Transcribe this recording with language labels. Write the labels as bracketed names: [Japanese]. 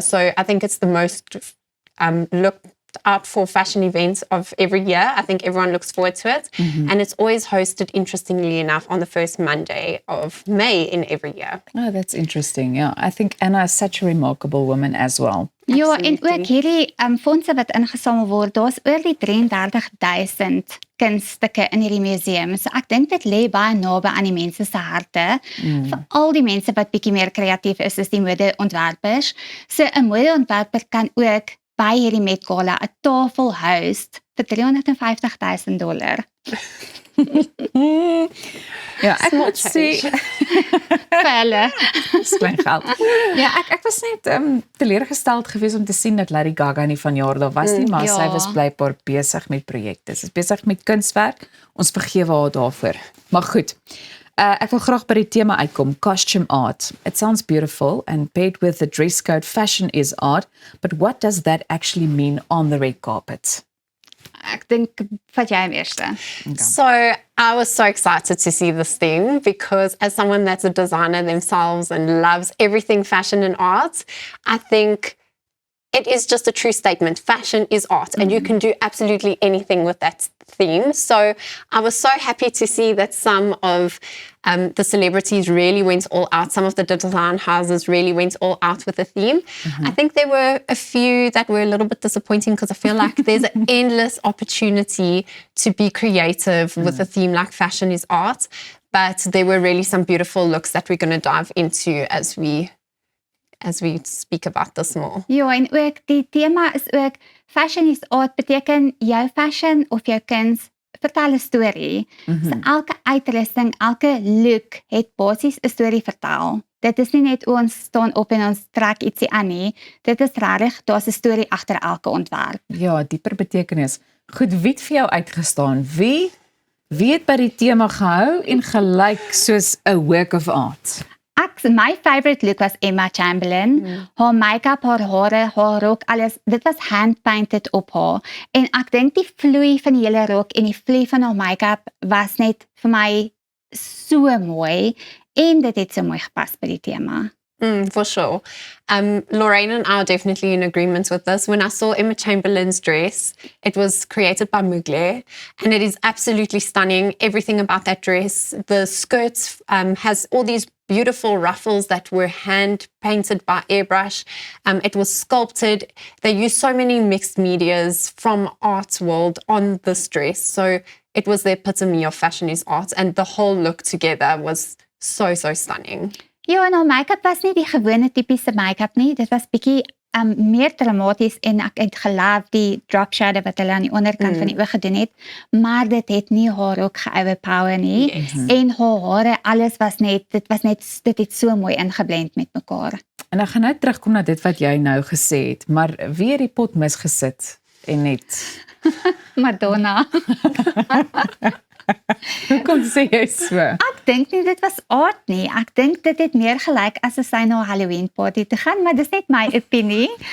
[English] So I think it's the most looked out for fashion events of every year. I think everyone looks forward to it. And it's always hosted, interestingly enough, on the first Monday of May in every year. Oh, that's interesting. Yeah, I think Anna is such a remarkable woman as well. [Afrikaans] Ja, en ook hierdie fondse wat ingesamel word, daar's oor die 33,000 kunststukke in hierdie museum. So ek dink dit lê baie naby aan die mense se harte. Vir al die mense wat bietjie meer kreatief is die modeontwerpers. So 'n modeontwerper kan ook by hierdie Met Gala 'n tafel host vir $350,000. Ja, ek moet sê Felle. Klein geld. Ja, ek was net teleurgesteld geweest om te sien dat Lady Gaga nie vanjaar daar was nie, maar sy was blykbaar besig met projekte. Sy is besig met kunswerk. Ons vergewe haar daarvoor. Maar goed. Ek wil graag by die tema uitkom, [English] costume art. It sounds beautiful and paired with the dress code, fashion is art, but what does that actually mean on the red carpet? [Afrikaans] Ek dink vat jy hom eerste. [English] So I was so excited to see this thing because as someone that's a designer themselves and loves everything fashion and art, I think it is just a true statement. Fashion is art and you can do absolutely anything with that theme. So I was so happy to see that some of the celebrities really went all out. Some of the design houses really went all out with the theme. I think there were a few that were a little bit disappointing because I feel like there's an endless opportunity to be creative with a theme like fashion is art. But there were really some beautiful looks that we're going to dive into as we speak about this more. [Afrikaans] Ja, en ook die tema is ook [English] fashion is art [Afrikaans] beteken jou fashion of jou kuns vertel 'n storie. So elke uitrusting, elke look het basies 'n storie vertel. Dit is nie net ons staan op en ons trek ietsie aan nie. Dit is regtig, daar's 'n storie agter elke ontwerp. Ja, dieper betekenis. Goed, wie het vir jou uitgestaan? Wie het by die tema gehou en gelyk soos 'n [English] work of art? My favorite look was Emma Chamberlain. [Afrikaans] Haar make-up, haar hare, haar rok, alles, dit was hand-painted op haar. En ek dink die vloei van die hele rok en die vloei van haar make-up was net vir my so mooi en dit het so mooi gepas by die tema. [English] For sure. Lorraine and I are definitely in agreement with this. When I saw Emma Chamberlain's dress, it was created by Mugler, and it is absolutely stunning. Everything about that dress. The skirt has all these beautiful ruffles that were hand painted by airbrush. It was sculpted. They used so many mixed medias from art world on this dress. So it was the epitome of fashion is art, and the whole look together was so stunning. [Afrikaans] Ja, en haar make-up was nie die gewone tipiese make-up nie. Dit was bietjie meer dramaties en ek het geloof die drop shadow wat hulle aan die onderkant van die oog gedoen het, maar dit het nie haar ook ge-overpower nie. En haar hare, alles was net, dit het so mooi ingeblend met mekaar. En ek gaan nou terugkom na dit wat jy nou gesê het, maar wie het die pot misgesit en net? Madonna. Hoekom sê jy so? Ek dink nie dit was aard nie. Ek dink dit het meer gelyk as sy na 'n Halloween party te gaan, maar dis net my opinie.